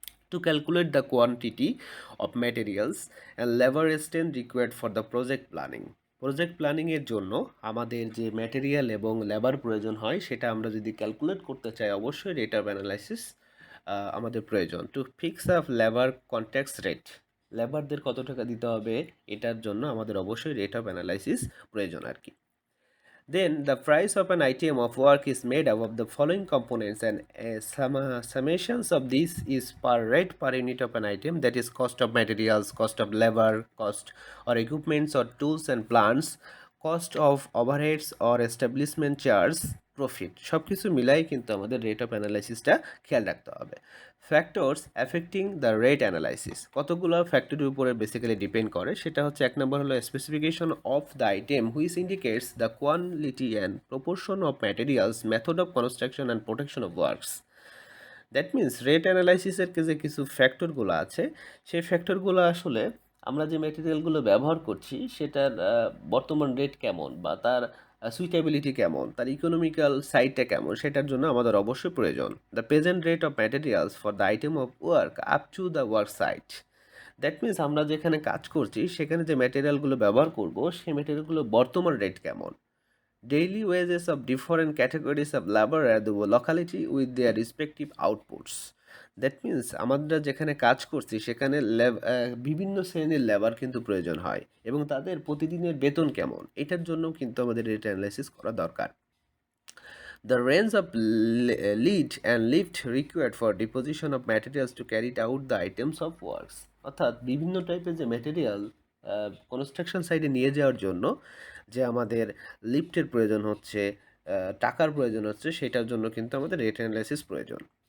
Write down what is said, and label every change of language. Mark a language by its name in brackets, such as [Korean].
[English] to calculate the quantity of materials and labour extent required for the project planning, [Bangla] project প্ল্যানিংয়ের জন্য আমাদের যে material এবং labour প্রয়োজন হয় সেটা আমরা যদি ক্যালকুলেট করতে চাই অবশ্যই রেট অফ অ্যানালাইসিস আমাদের প্রয়োজন। [English] to fix up labour contacts rate, [Bangla] লেবারদের কত টাকা দিতে হবে এটার জন্য আমাদের অবশ্যই রেট অফ অ্যানালাইসিস প্রয়োজন আর কি। [English] Then the price of an item of work is made up of the following components, and summations of this is per rate per unit of an item, that is cost of materials, cost of labor, cost or equipments or tools and plants, cost of overheads or establishment charge, [Bangla] profit সব কিছু মিলাই কিন্তু আমাদের rate of অ্যানালাইসিসটা খেয়াল রাখতে হবে। [English] factors affecting the rate analysis [Bangla] কতগুলো ফ্যাক্টরের উপরে বেসিক্যালি ডিপেন্ড করে, সেটা হচ্ছে এক নম্বর হলো [English] Specification of the item which indicates the quality and proportion of materials, method of construction and protection of works. That means [Bangla] rate অ্যানালাইসিসের যে কিছু ফ্যাক্টরগুলো আছে, সেই ফ্যাক্টরগুলো আসলে আমরা যে ম্যাটেরিয়ালগুলো ব্যবহার করছি সেটার বর্তমান রেট কেমন বা তার সুইটেবিলিটি কেমন, তার ইকোনমিক্যাল সাইডটা কেমন, সেটার জন্য আমাদের অবশ্যই প্রয়োজন। [English] The present rate of materials for the item of work up to the work site. That means [Bangla] আমরা যেখানে কাজ করছি সেখানে যে ম্যাটেরিয়ালগুলো ব্যবহার করব সেই ম্যাটেরিয়ালগুলো বর্তমান রেট কেমন। [English] Daily wages of different categories of labor at the locality with their respective outputs. That means [Bangla] আমরা যেখানে কাজ করছি সেখানে বিভিন্ন শ্রেণীর লেবার কিন্তু প্রয়োজন হয় এবং তাদের প্রতিদিনের বেতন কেমন, এটার জন্য কিন্তু আমাদের রেট অ্যানালাইসিস করা দরকার। [English] The range of lead and lift required for deposition of materials to carry out the items of works, [Bangla] অর্থাৎ বিভিন্ন টাইপের যে ম্যাটেরিয়াল কনস্ট্রাকশন সাইটে নিয়ে যাওয়ার জন্য যে আমাদের লিফটের প্রয়োজন হচ্ছে, টাকার প্রয়োজন হচ্ছে, সেটার জন্য কিন্তু আমাদের রেট অ্যানালাইসিস প্রয়োজন।